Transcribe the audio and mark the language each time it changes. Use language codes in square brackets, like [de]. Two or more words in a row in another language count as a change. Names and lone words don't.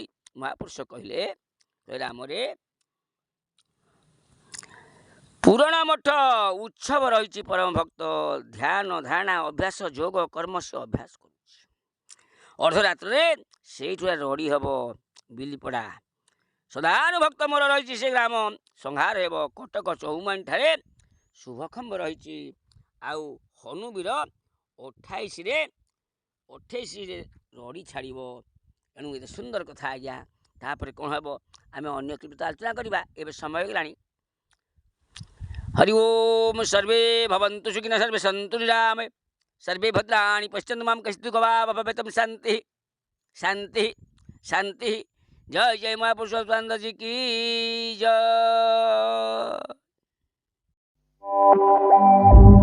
[or] ମହାପୁରୁଷ କହିଲେ ରାମରେ ପୁରଣ ମଠ ଉତ୍ସବ ରହିଛି ପରମ ଭକ୍ତ ଧ୍ୟାନ ଧାରଣା ଅଭ୍ୟାସ ଯୋଗ କର୍ମ ସେ ଅଭ୍ୟାସ କରୁଛି ଅର୍ଦ୍ଧରାତ୍ରରେ ସେଇଠୁ ରଡ଼ି ହେବ ବିଲିପଡ଼ା ସଦାନୁଭକ୍ତ ମୋର ରହିଛି ସେ ଗ୍ରାମ ସଂହାର ହେବ କଟକ ଚৌମାଣୀ ଠାରେ ଶୁଭଖମ୍ବ ରହିଛି ଆଉ ହନୁବୀର 28ରେ ରଡ଼ି ଛାଡ଼ିବ। ଏଣୁ ଏତେ ସୁନ୍ଦର କଥା ଆଜ୍ଞା। ତାପରେ କ'ଣ ହେବ ଆମେ ଅନ୍ୟ କେମିତି ଆଲୋଚନା କରିବା ଏବେ ସମୟ ହେଇଗଲାଣି। [sa] ହରି ଓମ୍ ସର୍ବେ ଭବନ୍ତୁ ସୁଖିନଃ ସର୍ବେ ସନ୍ତୁ ନିରାମୟ सर्वे भद्राणि पश्यन्तु मां कश्चित् भवेतं शांति शांति शांति। [hi] जय जय महापुरुष स्वानंद जी की जय।